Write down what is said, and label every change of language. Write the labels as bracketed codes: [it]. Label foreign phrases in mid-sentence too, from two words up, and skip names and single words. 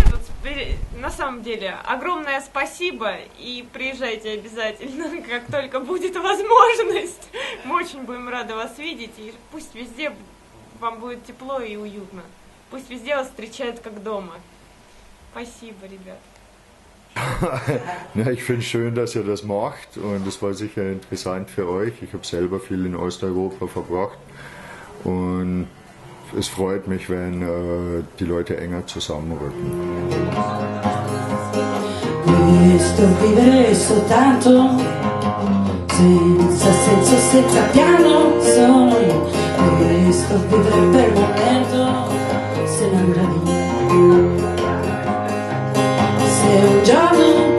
[ru] Вот, на самом деле, огромное спасибо, и приезжайте обязательно, как только будет возможность. Мы очень будем рады вас видеть, и пусть везде вам будет тепло и уютно. Пусть везде вас встречают как дома. Спасибо, ребят. [de] Ja, ich finde es schön, dass ihr das macht, und es war sicher interessant für euch. Ich habe selber viel in Osteuropa verbracht und es freut mich, wenn die Leute enger zusammenrücken. [it] Questo vivere soltanto, senza senso, senza piano, sono io. Questo vivere per momento, se ne andrà via. Se un giorno